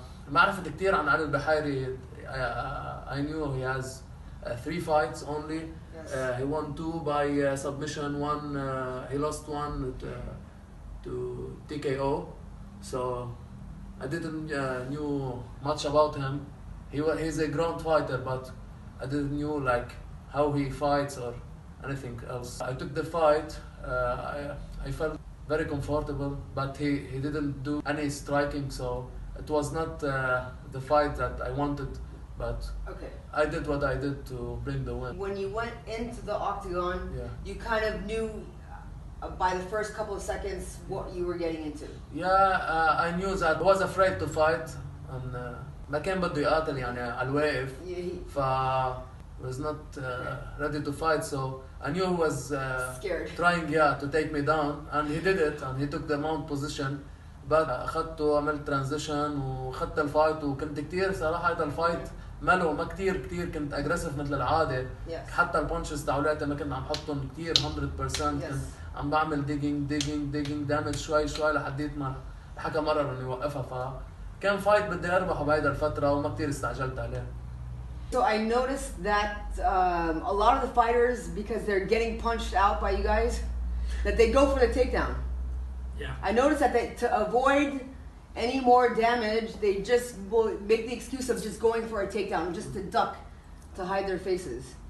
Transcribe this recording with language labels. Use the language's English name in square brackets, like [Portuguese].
[Arabic] ما عرفت كتير عن علي البحيري. [English] I knew he has 3 fights only. Yes. He won 2 by submission. He lost 1 to TKO. So I didn't knew much about him. He's a ground fighter, but I didn't knew like how he fights or anything else. I took the fight. I felt very comfortable, but he didn't do any striking, so it was not the fight that I wanted. But Okay. I did what I did to bring the win. When you went into the octagon, Yeah. you kind of knew by the first couple of seconds what you were getting into. Yeah, I knew that I was afraid to fight, and [Arabic] ما كان بده يقاتل يعني على الواقف. [English] ف was not ready to fight, so I knew he was Scared. trying to take me down, and he did it, and he took the mount position. [Arabic] but أخذته عملت transition وأخذت الفايت، وكنت كتير صراحة هذا الفايت ملو ما كتير كنت اجريسيف مثل العاده. [English] Yes. [Arabic] حتى البونشز تاعولاتي ما كنت عم حطهم كتير 100%. كنت عم بعمل ديجينج دامج شوي لحديت ما الحكم قرر انه يوقفها. فكان فايت بدي اربحه بهيدا الفتره وما كتير استعجلت عليه. [English] So I noticed that a lot of the fighters, because they're getting punched out by you guys, that they go for the takedown. Yeah. I noticed that to avoid any more damage, they just will make the excuse of just going for a takedown, just to duck, to hide their faces.